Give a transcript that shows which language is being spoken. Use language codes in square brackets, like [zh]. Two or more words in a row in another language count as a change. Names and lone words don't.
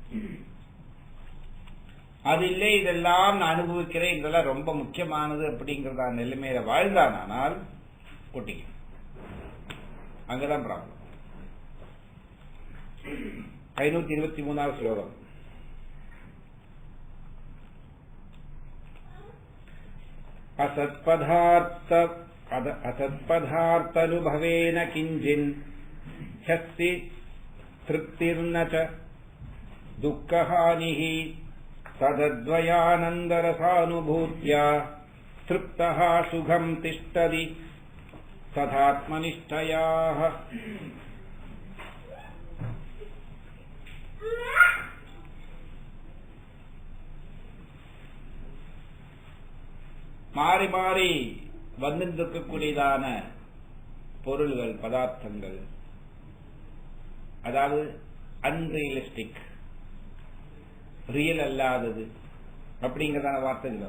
[ta] அது இல்லை, இதெல்லாம் நான் அனுபவிக்கிறேன், இதெல்லாம் ரொம்ப முக்கியமானது அப்படிங்கறதான நிலைமையில வாழ்ந்தானால் ஒட்டிக்க. அங்கதான் ப்ராப்ளம். 523வது ஸ்லோகம். [sa] असत्पदार्थानुभवेन किञ्चिन् ह्यस्ति तृप्तिर्न च दुःखहानिः तदद्वयानन्दरसानुभूत्या तृप्तः सुखं तिष्ठति तथात्मनिष्ठयाः. [ta] மாறி மாறி வந்திருக்கக்கூடியதான பொருள்கள், பதார்த்தங்கள், அதாவது அன்ரியலிஸ்டிக், ரியல் அல்லாதது அப்படிங்கறதான வார்த்தைகள்.